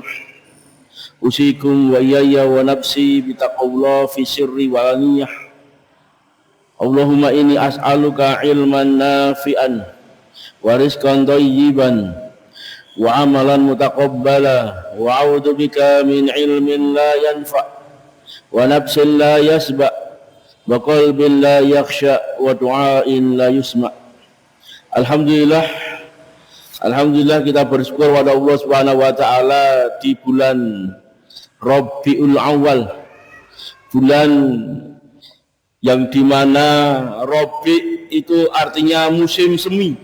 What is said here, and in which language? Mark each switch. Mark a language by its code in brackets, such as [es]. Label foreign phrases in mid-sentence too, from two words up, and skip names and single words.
[ar] أوصيكم وإياي ونفسي بتقوى الله في السر والعلانية. اللهم إني أسألك علما نافعا ورزقا طيبا وعملا متقبلا وأعوذ بك من علم لا ينفع ونفس لا تشبع وقلب لا يخشع ودعاء لا يسمع'. [id] Alhamdulillah, alhamdulillah kita bersyukur kepada Allah [ar] سبحانه وتعالى [id] di bulan Rabiul Awal, bulan yang dimana Rabi itu artinya musim semi.